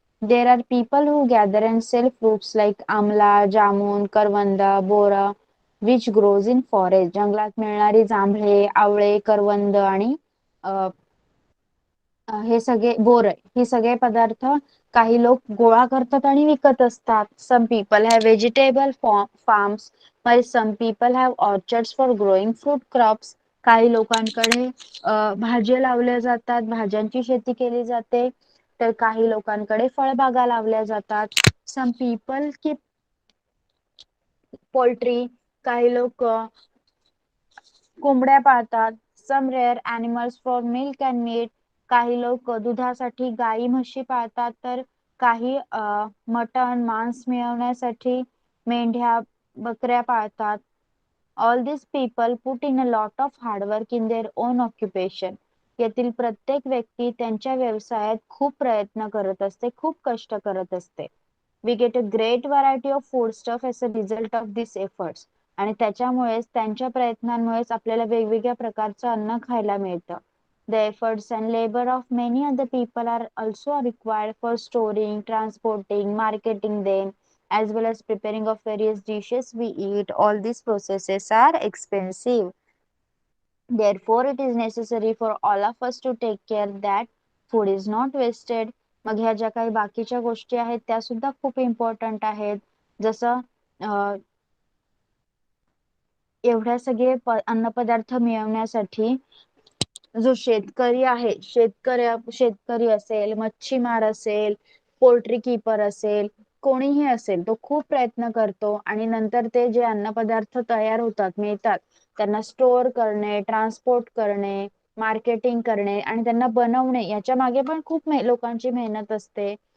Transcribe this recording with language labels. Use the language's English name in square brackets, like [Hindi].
[English] There are people who gather and sell fruits like amla, jamun, karvand, bora which grows in forest. [Marathi] जंगलात मिळणारी जांभळे, आवळे, करवंद आणि हे सगळे बोर हे सगळे पदार्थ काही लोक गोळा करतात आणि विकत असतात. [English] Some people have vegetable farms while some people have orchards for growing fruit crops. [Marathi] काही लोकांकडे भाज्या लावल्या जातात, भाज्यांची शेती केली जाते, तर काही लोकांकडे फळबागा लावल्या जातात. [English] Some people keep poultry. [Marathi] काही लोक कोंबड्या पाळतात. [English] Some rear animals for milk and meat. [Marathi] काही लोक दुधासाठी गाई म्हशी पाळतात, तर काही मटण मांस मिळवण्यासाठी मेंढ्या बकऱ्या पाळतात. [English] All this people put in a lot of hard work in their own occupation. [Marathi] यातील प्रत्येक व्यक्ती त्यांच्या व्यवसायात खूप प्रयत्न करत असते, खूप कष्ट करत असते. [English] We get a great variety of food stuff as a result of this efforts. [Marathi] आणि त्याच्यामुळेच त्यांच्या प्रयत्नांमुळेच आपल्याला वेगवेगळ्या प्रकारचं अन्न खायला मिळतं. [English] The efforts and labor of many other people are also required for storing, transporting, marketing them, as well as preparing of various dishes we eat. All these processes are expensive. Therefore, it is necessary for all of us to take care that food is not wasted. [Marathi] मग ह्या ज्या काही बाकीच्या गोष्टी आहेत त्या सुद्धा खूप इम्पॉर्टंट आहेत. जसं एवढ्या सगळे अन्नपदार्थ मिळवण्यासाठी जो शेतकरी आहे, शेतकरी असेल, मच्छीमार असेल, पोल्ट्री कीपर असेल, कोणीही असेल, तो खूप प्रयत्न करतो आणि नंतर ते जे अन्नपदार्थ तयार होतात, मिळतात, त्यांना स्टोअर करणे, ट्रान्सपोर्ट करणे, मार्केटिंग करणे आणि त्यांना बनवणे याच्या मागे पण खूप लोकांची मेहनत असते.